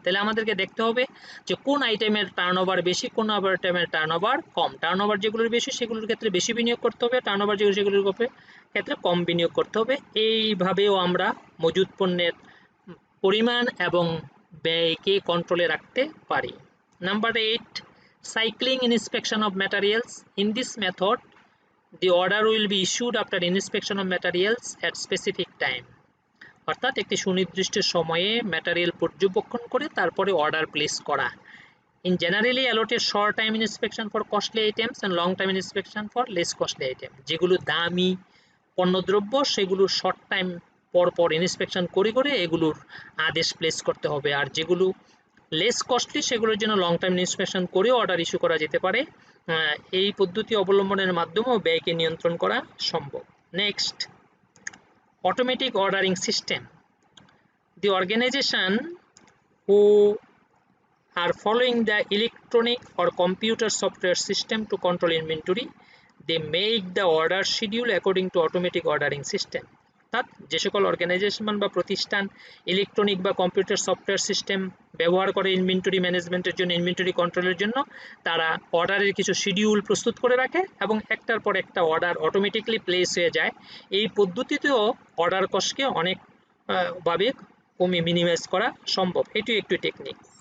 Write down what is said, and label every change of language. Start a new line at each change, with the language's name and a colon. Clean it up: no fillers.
Bangla: তাহলে আমাদেরকে দেখতে হবে যে কোন আইটেমের টার্নওভার বেশি, কোন আইটেমের টার্নওভার কম। টার্নওভার যেগুলোর বেশি সেগুলোর ক্ষেত্রে বেশি বিনিয়োগ করতে হবে, টার্নওভার যেগুলোর ক্ষেত্রে কম বিনিয়োগ করতে হবে। এইভাবেও আমরা মজুদ পণ্যের পরিমাণ এবং ব্যয়কে কন্ট্রোলে রাখতে পারি।
English: Number 8, cycling inspection of materials. In this method, the order will be issued after inspection of materials at specific time.
Bangla: অর্থাৎ একটি সুনির্দিষ্ট সময়ে ম্যাটেরিয়াল পর্যবেক্ষণ করে তারপরে অর্ডার প্লেস করা।
English: In generally allotted short time inspection for costly items and long time inspection for less costly item.
Bangla: যেগুলো দামি পণ্যদ্রব্য সেগুলো শর্ট টাইম পর পর ইন্সপেকশন করে এগুলোর আদেশ প্লেস করতে হবে, আর যেগুলো লেস কস্টলি সেগুলোর জন্য লং টাইম ইন্সপেকশন করে অর্ডার ইস্যু করা যেতে পারে। এই পদ্ধতি অবলম্বনের মাধ্যমেও ব্যয়কে নিয়ন্ত্রণ করা সম্ভব।
English: Next, automatic ordering system. The organization who are following the electronic or computer software system to control inventory, they make the order schedule according to automatic ordering system.
Bangla: অর্থাৎ যে সকল অর্গানাইজেশন বা প্রতিষ্ঠান ইলেকট্রনিক বা কম্পিউটার সফটওয়্যার সিস্টেম ব্যবহার করে inventory ম্যানেজমেন্টের জন্য, ইনভেন্টরি কন্ট্রোলের জন্য, তারা অর্ডারের কিছু শিডিউল প্রস্তুত করে রাখে এবং একটার পর একটা অর্ডার অটোমেটিকলি প্লেস হয়ে যায়। এই পদ্ধতিতেও অর্ডার কস্টকে অনেক ভাবে কমে মিনিমাইজ করা সম্ভব। এটি একটি টেকনিক।